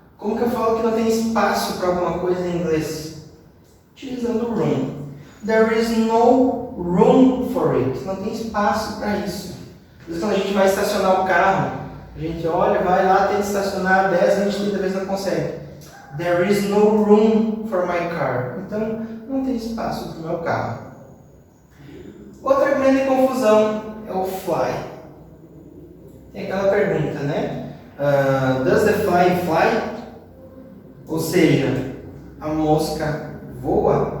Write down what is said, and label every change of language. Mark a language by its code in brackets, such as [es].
[pt] Como que eu falo que não tem espaço para alguma coisa em inglês? Utilizando [en] room. There is no room for it. [pt] Não tem espaço para isso. Às vezes quando a gente vai estacionar o carro, a gente olha, vai lá, tem que estacionar 10, 20, 30 vezes não consegue. [en] There is no room for my car. [pt] Então, não tem espaço para o meu carro. Outra grande confusão é o fly. Tem aquela pergunta, né? [en] Does the fly fly? [pt] Ou seja, a mosca voa?